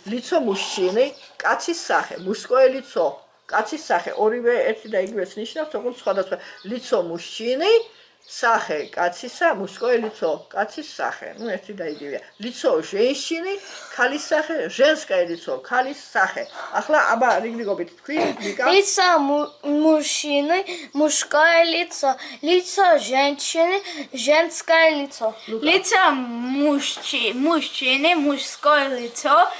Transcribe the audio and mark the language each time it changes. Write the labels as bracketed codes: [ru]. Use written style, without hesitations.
[ru] Лицо мужчины, [ka] კაცის სახე, [ru] мужское лицо. [ka] კაცის სახე, ორივე ერთი და იგივეს ნიშნავს, თუმცა სხვადასხვა. [ru] Лицо мужчины, [ka] სახე კაცისა, [ru] мужское лицо, [ka] კაცის სახე. Ну, ერთი და იგივეა. [ru] Лицо женщины, [ka] ქალის სახე, [ru] женское лицо, ქალის სახე. [ka] ახლა აბა რიგრიგობით თქვი, ნიკა. [ru] Лицо мужчины, мужское лицо. Лицо женщины, женское лицо. Лицо мужчины, мужское лицо.